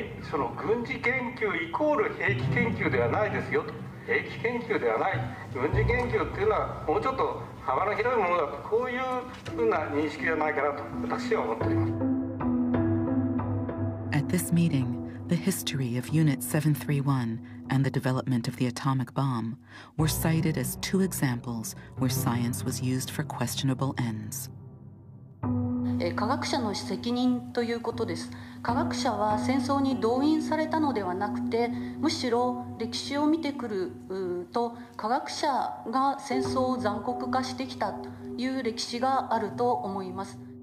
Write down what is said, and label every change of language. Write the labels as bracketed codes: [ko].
[ja] その軍事研究イコール兵器研究ではないですよと、兵器研究ではない、軍事研究っていうのはもうちょっと幅の広いものだと、こういうふうな認識じゃないかなと私は思っております。 [en] At this meeting, the history of Unit 731 and the development of the atomic bomb were cited as two examples where science was used for questionable ends. [ja] 科学者の責任ということです。科学者は戦争に動員されたのではなくて、むしろ歴史を見てくると科学者が戦争を残酷化してきたという歴史があると思います。